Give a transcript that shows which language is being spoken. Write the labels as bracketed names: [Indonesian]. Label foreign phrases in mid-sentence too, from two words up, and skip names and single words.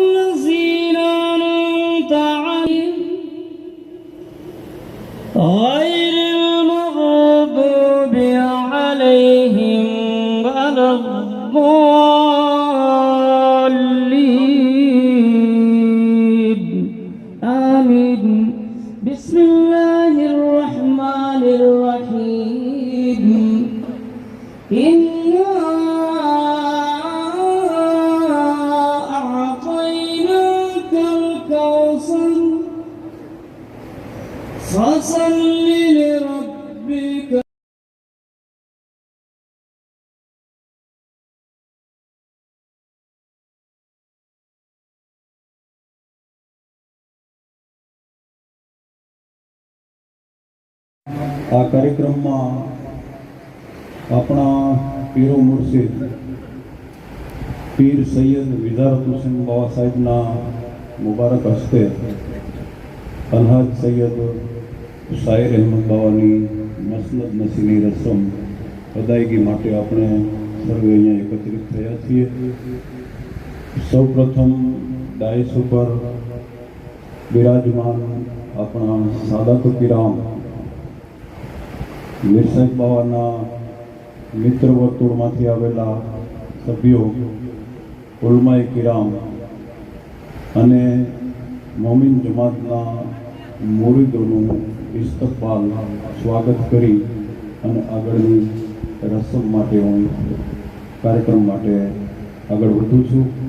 [Arabic] غير المغضوب عليهم ولا الضالين آمين بسم الله الرحمن الرحيم إنا أعطيناك الكوثر فصل لربك [Gujarati] આ કાર્યક્રમ માં અપના પીરો મુર્શિદ પીર સૈયદ વિજારત હુસૈન બાબા સાહેબ ના મુબારક હસ્તે અલહાજ સૈયદ શાયર અહમદ બાવાની મસનદ નસીની રસ્મ અદાયગી માટે આપણે સર્વે અહીંયા એકત્રિત થયા છીએ। સૌ પ્રથમ ડાયસ ઉપર બિરાજમાન આપણા સાદાત કિરામ મીરસાહેબ બાવાના મિત્ર વર્તુળમાંથી આવેલા સભ્યો ઉલમાએ કિરામ અને મોમિન જમાતના મુરીદોનું ઇસ્તકબાલ સ્વાગત કરી અને આગળની રસમ માટે હું કાર્યક્રમ માટે આગળ વધું છું।